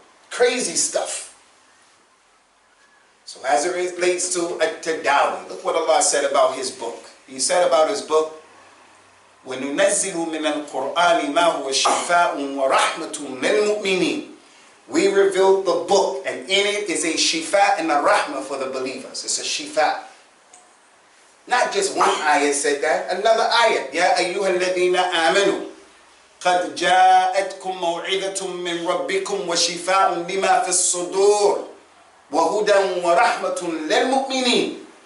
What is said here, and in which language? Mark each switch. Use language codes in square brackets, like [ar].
[en] Crazy stuff. So as it relates to at-Tadawi, look what Allah said about his book. He said about his book, [ar] وَنُنَزِّلُ مِنَ الْقُرْآنِ مَا هُوَ شِفَاءٌ وَرَحْمَةٌ لِلْمُؤْمِنِينَ. [en] We revealed the book, and in it is a shifa and a rahmah for the believers. It's a shifa. Not just one ayah said that, another ayah. [ar] يَا أَيُّهَا الَّذِينَ آمَنُوا قَدْ جَاءَتْكُمْ مَوْعِظَةٌ مِّن رَبِّكُمْ وَشِفَاءٌ لِمَا فِي الصُّدُورِ وَهُدًى وَرَحْمَةٌ لِلْمُؤْمِنِينَ.